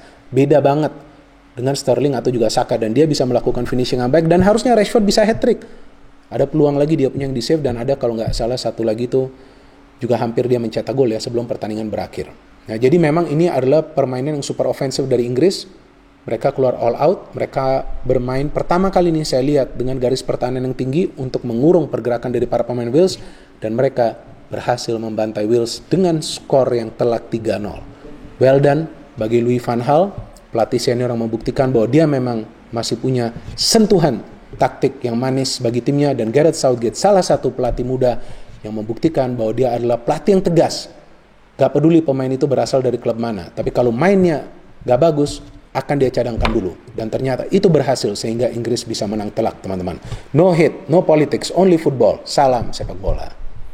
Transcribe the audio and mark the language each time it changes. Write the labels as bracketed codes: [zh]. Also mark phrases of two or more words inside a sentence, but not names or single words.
[id] Beda banget dengan Sterling atau juga Saka, dan dia bisa melakukan finishing yang baik, dan harusnya Rashford bisa hat-trick. Ada peluang lagi dia punya yang di save, dan ada kalau nggak salah satu lagi tuh juga hampir dia mencetak gol ya sebelum pertandingan berakhir. Nah, jadi memang ini adalah permainan yang super ofensif dari Inggris. Mereka keluar [en] all out, [id] mereka bermain pertama kali nih saya lihat dengan garis pertahanan yang tinggi untuk mengurung pergerakan dari para pemain Wales, dan mereka berhasil membantai Wales dengan skor yang telak 3-0. [en] Well done [id] bagi Louis van Gaal, pelatih senior yang membuktikan bahwa dia memang masih punya sentuhan taktik yang manis bagi timnya, dan Gareth Southgate salah satu pelatih muda yang membuktikan bahwa dia adalah pelatih yang tegas. Gak peduli pemain itu berasal dari klub mana, tapi kalau mainnya gak bagus, akan dia cadangkan dulu. Dan ternyata itu berhasil sehingga Inggris bisa menang telak teman-teman. [en] No hate, no politics, only football. [id] Salam sepak bola.